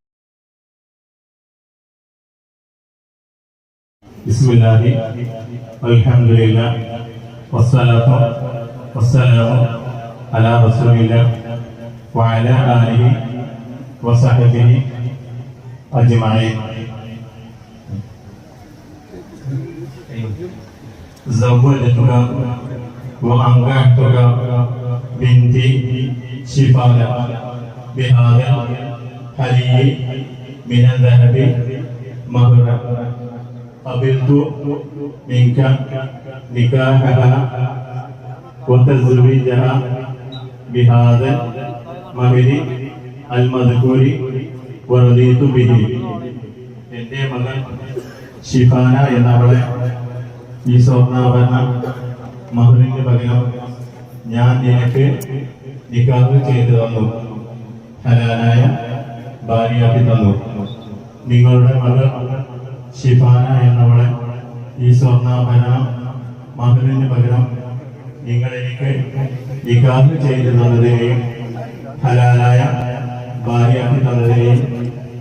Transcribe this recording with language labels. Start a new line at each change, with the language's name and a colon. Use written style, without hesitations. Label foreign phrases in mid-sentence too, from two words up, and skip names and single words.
Arabic: بسم الله الحمد لله والصلاة والسلام على رسول الله وعلى آله وصحبه أجمعين. زوجتك وأنكحتك بنتي شفاء بهذا الحلي من الذهب مهرا قبلت منك نكاحها وتزويجها بهذا المهر المذكور ورضيت به.
Malayalam: എൻ്റെ മകൻ ഷിഫാന എന്നവളെ ഈ സ്വർണ്ണാഭരണ മഹറിന് പകരം ഞാൻ നിനക്ക് നിക്കാഹ് ചെയ്തു തന്നു, ഹലാലായ ഭാര്യയാക്കി തന്നു. നിങ്ങളുടെ മകൾ ഷിഫാന എന്നവളെ ഈ സ്വർണ്ണാഭരണ മഹറിന് പകരം നിങ്ങൾ എനിക്ക് നിക്കാഹ് ചെയ്തു തന്നതിനെയും ഹലാലായ ഭാര്യയാക്കി തന്നതിനെയും